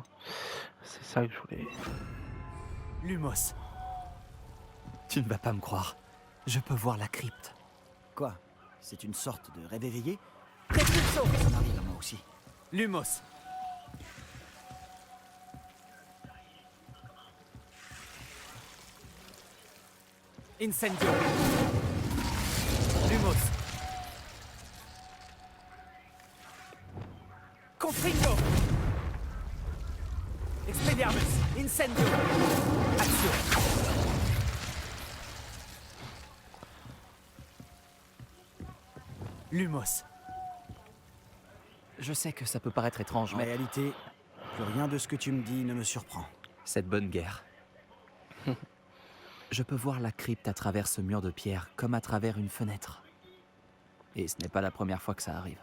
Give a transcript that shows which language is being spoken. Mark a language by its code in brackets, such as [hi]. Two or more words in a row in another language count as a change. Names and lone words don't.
[fr] C'est ça que je voulais. Lumos. Tu ne vas pas me croire. Je peux voir la crypte. Quoi? C'est une sorte de rêve éveillé? Précipso. Ça m'arrive à moi aussi. Lumos. Incendio. Lumos. Confringo. Expelliarmus. Incendio. Action. Lumos. Je sais que ça peut paraître étrange, En mais réalité, plus rien de ce que tu me dis ne me surprend. cette bonne guerre. Je peux voir la crypte à travers ce mur de pierre, comme à travers une fenêtre. Et ce n'est pas la première fois que ça arrive.